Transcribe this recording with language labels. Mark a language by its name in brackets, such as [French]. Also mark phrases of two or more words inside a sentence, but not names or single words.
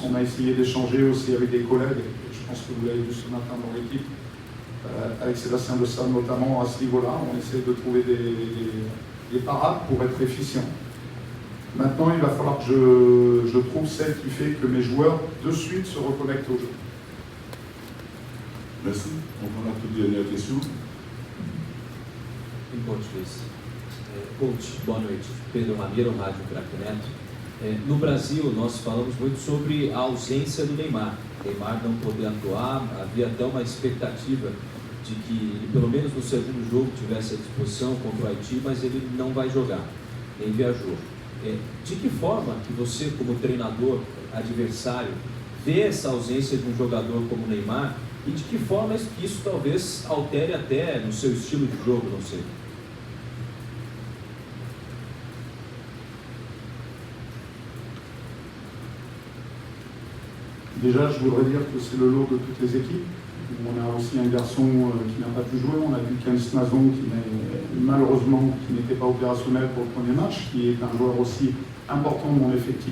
[French] On a essayé d'échanger aussi avec des collègues. Je pense que vous l'avez vu ce matin dans l'équipe, avec Sébastien De Salle notamment à ce niveau-là. On essaie de trouver des parades pour être efficient. Maintenant, il va falloir que je trouve celle qui fait que mes joueurs, de suite, se reconnectent au jeu. Merci. On prend la toute dernière question. [Portuguese] Em português. Coach, boa noite. Pedro Ramiro, Rádio Craque Neto. No Brasil, nós falamos muito sobre a ausência do Neymar. Neymar não poder atuar, havia até uma expectativa de que ele, pelo menos no segundo jogo, tivesse à disposição contra o Haiti, mas ele não vai jogar, nem viajou. De que forma que você, como treinador adversário, vê essa ausência de um jogador como o Neymar e de que forma isso talvez altere até no seu estilo de jogo, não sei? [French] Déjà, je voudrais dire que c'est le lot de toutes les équipes. On a aussi un garçon qui n'a pas pu jouer. On a vu Ken Snazon qui malheureusement qui n'était pas opérationnel pour le premier match, qui est un joueur aussi important de mon effectif.